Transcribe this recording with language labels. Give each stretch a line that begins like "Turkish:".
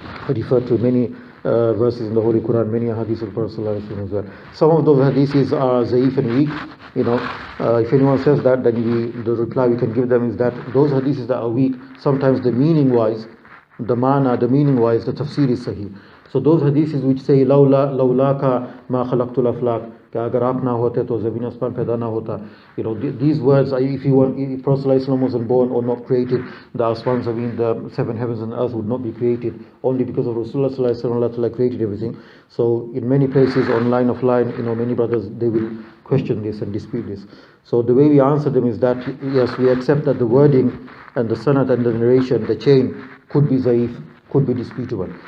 English: I refer to many verses in the Holy Quran, many hadiths of the Prophet sallallahu alaihi wasallam as well. Some of those hadiths are zaif and weak. If anyone says that, then the reply we can give them is that those hadiths that are weak, sometimes the meaning wise, the tafsir is sahih. So those hadiths which say
Arabic: laulaka ma khalaqtul aflaq,
Hindi: कि अगर आप ना होते तो ज़मीन आसमान पैदा ना होता.
English: These words, if Prophet ﷺ wasn't born or not created, the asman, the seven heavens and earth would not be created. Only because of Rasulullah ﷺ, Allah created everything. So in many places, on line of line, many brothers, they will question this and dispute this. So the way we answer them is that, yes, we accept that the wording and the sanad and the narration, the chain, could be zaif, could be disputable.